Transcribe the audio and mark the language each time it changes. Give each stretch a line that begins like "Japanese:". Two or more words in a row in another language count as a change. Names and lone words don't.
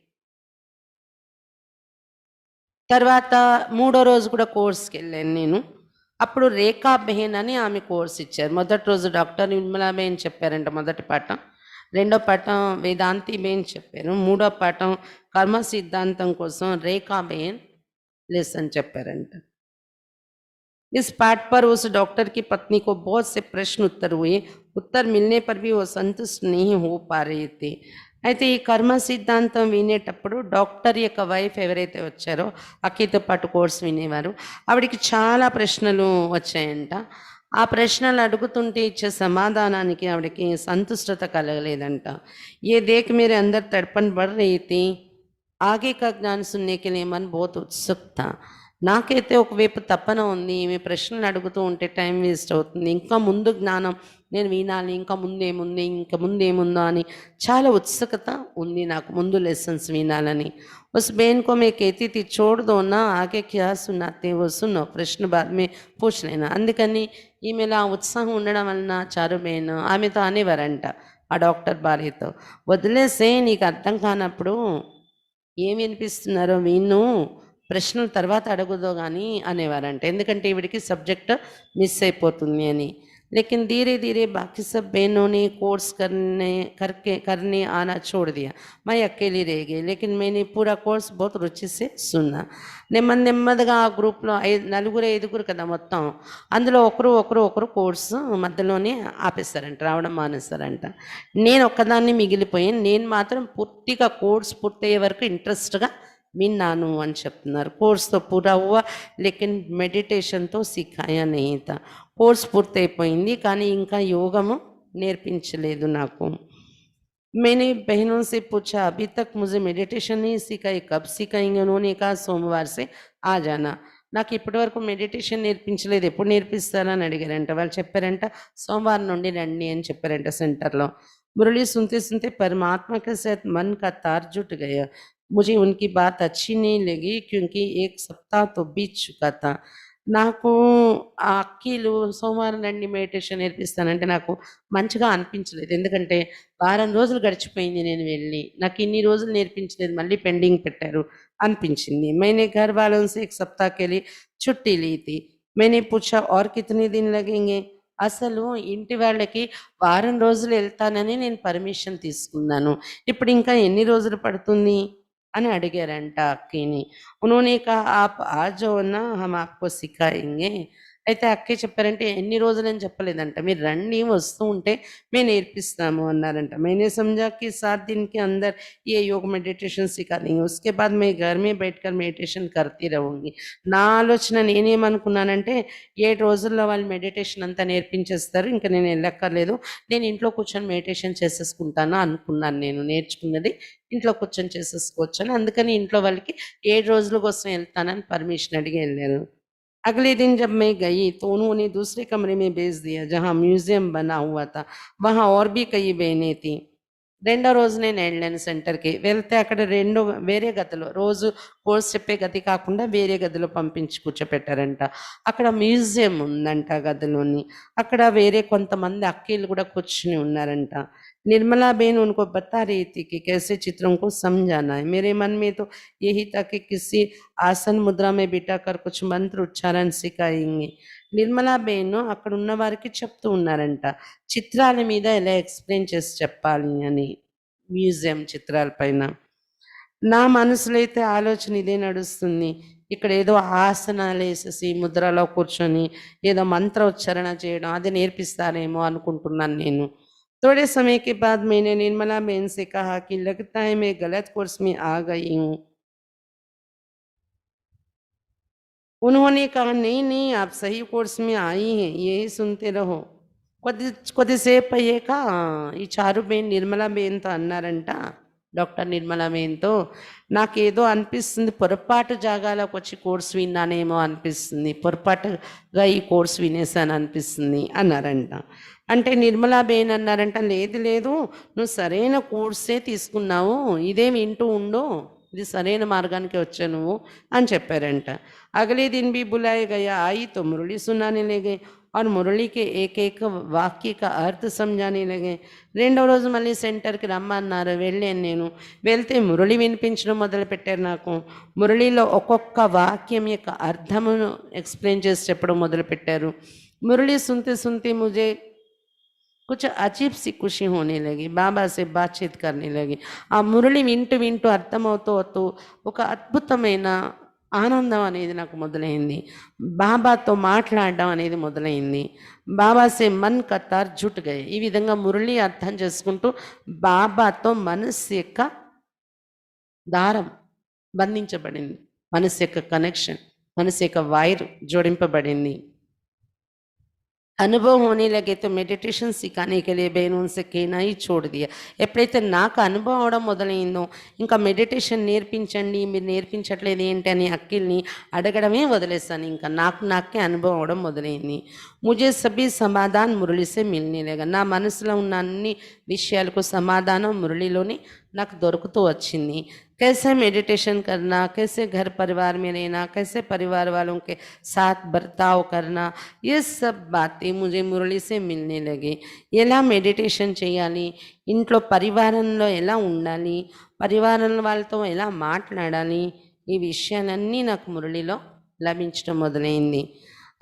Telugu: తర్వాత 3వ రోజు కూడా కోర్స్కి వెళ్ళాను నేను. అప్పుడు రేఖా బెహన్ అని ఆమె కోర్స్ ఇచ్చారు. మొదటి రోజు డాక్టర్ నిర్మలా బెహన్ చెప్పారంట మొదటి పాఠం, రెండో పాఠం వేదాంతి బెహన్ చెప్పారు, మూడో పాఠం కర్మ సిద్ధాంతం కోసం రేఖా బెహన్ लेसन చెప్పారంట.
Hindi: इस पाठ पर उस डॉक्टर की पत्नी को बहुत से प्रश्न उत्तर हुए. उत्तर मिलने पर भी वो संतुष्ट नहीं हो पा रहे थे.
Telugu: అయితే ఈ కర్మ సిద్ధాంతం వినేటప్పుడు డాక్టర్ యొక్క వైఫ్ ఎవరైతే వచ్చారో అక్కతో పాటు కోర్స్ వినేవారు, ఆవిడికి చాలా ప్రశ్నలు వచ్చాయంట. ఆ ప్రశ్నలు అడుగుతుంటే ఇచ్చే సమాధానానికి ఆవిడకి సంతుష్టత కలగలేదంట.
Hindi: ये देख मेरे अंदर तड़पन बढ़ रही थी. आगे का ज्ञान सुनने के लिए मन बहुत उत्सुक था.
Telugu: నాకైతే ఒకవైపు తపన ఉంది, ఈమె ప్రశ్నలు అడుగుతూ ఉంటే
English: time waste
Telugu: అవుతుంది, ఇంకా ముందు జ్ఞానం నేను వినాలి, ఇంకా ముందేముంది, ఇంకా ముందేముందో అని చాలా ఉత్సుకత ఉంది నాకు, ముందు లెసన్స్ వినాలని.
Hindi: उस बहन को मैं कहती थी छोड़ दो ना, आगे क्या सुनाते वो सुनो, प्रश्न बाद में पूछ लेना.
Telugu: అందుకని ఈమెలా ఉత్సాహం ఉండడం వలన చారు బహన్ ఆమెతో అనేవారంట ఆ డాక్టర్ భార్యతో, వదిలేసే నీకు అర్థం కానప్పుడు ఏం వినిపిస్తున్నారో విను, ప్రశ్నలు తర్వాత అడుగుదో కానీ అనేవారంట. ఎందుకంటే ఈవిడికి
English: subject miss
Telugu: అయిపోతుంది అని.
Hindi: लेकिन धीरे धीरे बाकी सब बहनों ने कोर्स करने आना छोड़ दिया। मैं अकेली रह गई, लेकिन मैंने पूरा కోర్స్ बहुत రుచి से सुना।
Telugu: నెమ్మదిగా ఆ గ్రూప్లో నలుగురు ఐదుగురు కదా మొత్తం, అందులో ఒకరు కోర్సు మధ్యలోనే ఆపేస్తారంట, రావడం మానేస్తారంట. నేను ఒక్కదాన్ని మిగిలిపోయాను. నేను మాత్రం పూర్తిగా కోర్స్ పూర్తయ్యే వరకు ఇంట్రెస్ట్గా విన్నాను అని చెప్తున్నారు.
Hindi: कोर्स तो पूरा हुआ लेकिन मेडिटेशन तो सिखाया नहीं था.
Telugu: కోర్స్ పూర్తయిపోయింది కానీ ఇంకా యోగము నేర్పించలేదు నాకు.
Hindi: मैंने बहनों से पूछा, अभी तक मुझे मेडिटेशन नहीं सिखाई, कब सिखाएंगे? उन्होंने कहा सोमवार से आ जाना.
Telugu: నాకు ఇప్పటి వరకు మెడిటేషన్ నేర్పించలేదు, ఎప్పుడు నేర్పిస్తారని అడిగారంట. వాళ్ళు చెప్పారంట సోమవారం నుండి రండి అని చెప్పారంట సెంటర్లో.
Hindi: मुरली सुनते सुनते परमात्मा के साथ मन का तार जुट गया. मुझे उनकी बात अच्छी नहीं लगी क्योंकि एक सप्ताह तो बीत चुका था.
Telugu: నాకు ఆ అక్కీలు సోమవారం రండి మెడిటేషన్ నేర్పిస్తానంటే నాకు మంచిగా అనిపించలేదు. ఎందుకంటే వారం రోజులు గడిచిపోయింది నేను వెళ్ళి, నాకు ఇన్ని రోజులు నేర్పించలేదు, మళ్ళీ పెండింగ్ పెట్టారు అనిపించింది.
Hindi: मैंने घर वालों से एक सप्ताह के लिए छुट्टी ली थी. मैंने पूछा और कितने दिन लगेंगे?
Telugu: అసలు ఇంటి వాళ్ళకి వారం రోజులు వెళ్తానని నేను పర్మిషన్ తీసుకున్నాను, ఇప్పుడు ఇంకా ఎన్ని రోజులు పడుతుంది అని అడిగారంట అక్కని.
Hindi: उन्होंने कहा आप आ जाओ ना, हम आपको सिखाएंगे.
Telugu: అయితే అక్కే చెప్పారంటే ఎన్ని రోజులని చెప్పలేదంట, మీరు రండి వస్తూ ఉంటే మేము నేర్పిస్తాము అన్నారంట.
Hindi: मैंने समझा कि 7 दिन के अंदर ये योग मेडिटेशन सिखा देंगे, उसके बाद मैं घर में बैठकर मेडिटेशन करती रहूँगी.
Telugu: నా ఆలోచన నేనేమనుకున్నానంటే 7 రోజుల్లో వాళ్ళు మెడిటేషన్ అంతా నేర్పించేస్తారు, ఇంకా నేను వెళ్ళక్కర్లేదు, నేను ఇంట్లో కూర్చొని మెడిటేషన్ చేసేసుకుంటాను అనుకున్నాను. నేను నేర్చుకున్నది ఇంట్లో కూర్చొని చేసేసుకోవచ్చు అని, అందుకని ఇంట్లో వాళ్ళకి 7 రోజుల కోసం వెళ్తానని పర్మిషన్ అడిగి వెళ్ళాను.
Hindi: अगले दिन जब मैं गई तो उन्होंने दूसरे कमरे में भेज दिया जहाँ म्यूजियम बना हुआ था. वहाँ और भी कई बहनें थी.
Telugu: రెండో రోజు నేను వెళ్ళాను సెంటర్కి. వెళ్తే అక్కడ వేరే గదిలో, రోజు కోర్స్ చెప్పే గది కాకుండా వేరే గదిలో పంపించి కూర్చోపెట్టారంట. అక్కడ మ్యూజియం ఉందంట గదిలోని. అక్కడ వేరే కొంతమంది అక్కీలు కూడా కూర్చుని ఉన్నారంట.
Hindi: निर्मला बहन उनको बता रही थी कि कैसे चित्रों को समझाना है. मेरे मन में तो यही था कि किसी आसन मुद्रा में बिठाकर कुछ मंत्र उच्चारण सिखाएंगे.
Telugu: నిర్మలా బేను అక్కడ ఉన్న వారికి చెప్తూ ఉన్నారంట చిత్రాల మీద ఎలా ఎక్స్ప్లెయిన్ చేసి చెప్పాలి అని, మ్యూజియం చిత్రాల పైన. నా మనసులో అయితే ఆలోచన ఇదే నడుస్తుంది, ఇక్కడ ఏదో ఆసనాలు వేసేసి ముద్రలో కూర్చొని ఏదో మంత్ర ఉచ్చారణ చేయడం అది నేర్పిస్తారేమో అనుకుంటున్నాను నేను.
Hindi: थोड़े समय के बाद मैंने निर्मला बहन से कहा कि लगता है मैं गलत कोर्स में आ गई हूँ. उन्होंने कहा नहीं नहीं, आप सही कोर्स में आई हैं, यही सुनते रहो.
Telugu: కొద్దిసేపు అయ్యాక ఈ చారుబేన్ నిర్మలా బేన్తో అన్నారంట, డాక్టర్ నిర్మలా బేన్తో, నాకేదో అనిపిస్తుంది, పొరపాటు జాగాలోకి వచ్చి కోర్స్ విన్నానేమో అనిపిస్తుంది, పొరపాటుగా ఈ కోర్స్ వినేసాను అనిపిస్తుంది అన్నారంట. అంటే నిర్మలా బేన్ అన్నారంట, లేదు లేదు, నువ్వు సరైన కోర్సే తీసుకున్నావు, ఇదే వింటూ ఉండు, ఇది సరైన మార్గానికి వచ్చా నువ్వు అని చెప్పారంట.
Hindi: అగలే दिन भी बुलाया गया, आई तो मुरली सुनाने लगे और मुरली के एक एक वाक्य का अर्थ समझाने लगे.
Telugu: రెండో రోజు మళ్ళీ సెంటర్కి రమ్మన్నారు, వెళ్ళాను నేను. వెళ్తే మురళి వినిపించడం మొదలుపెట్టారు నాకు. మురళిలో ఒక్కొక్క వాక్యం యొక్క అర్థమును ఎక్స్ప్లెయిన్ చేసి చెప్పడం మొదలుపెట్టారు.
Hindi: మురళి सुनते सुनते मुझे कुछ अजीब सी खुशी होने लगी, बाबा से बातचीत करने लगी.
Telugu: ఆ మురళి వింటూ వింటూ అర్థమవుతూ ఒక అద్భుతమైన ఆనందం అనేది నాకు మొదలైంది. బాబాతో మాట్లాడడం అనేది మొదలైంది.
Hindi: बाबा से मन का तार जुट गए.
Telugu: ఈ విధంగా మురళి అర్థం చేసుకుంటూ బాబాతో మనస్సు యొక్క దారం బంధించబడింది, మనస్సు యొక్క కనెక్షన్, మనస్సు యొక్క వైర్ జోడింపబడింది.
Hindi: అనుభవం होने लगे तो मेडिटेशन सिखाने के लिए बहन उनसे कहना ही छोड़ दिया.
Telugu: ఎప్పుడైతే నాకు అనుభవం అవడం మొదలైందో ఇంకా మెడిటేషన్ నేర్పించండి, మీరు నేర్పించట్లేదు ఏంటి అని అక్కిల్ని అడగడమే వదిలేస్తాను. ఇంకా నాకే అనుభవం అవడం మొదలైంది.
Hindi: मुझे सभी समाधान मुरली से मिलने लगा.
Telugu: నా మనసులో ఉన్న అన్ని విషయాలకు సమాధానం మురళిలోని నాకు దొరుకుతూ వచ్చింది.
Hindi: कैसे मेडिटेशन करना, कैसे घर परिवार में रहना, कैसे परिवार वालों के साथ बर्ताव करना, ये सब बातें मुझे मुरली से मिलने लगी.
Telugu: ఎలా మెడిటేషన్ చేయాలి, ఇంట్లో పరివారంలో ఎలా ఉండాలి, పరివారం వాళ్ళతో ఎలా మాట్లాడాలి, ఈ విషయాలన్నీ నాకు మురళిలో లభించడం మొదలైంది.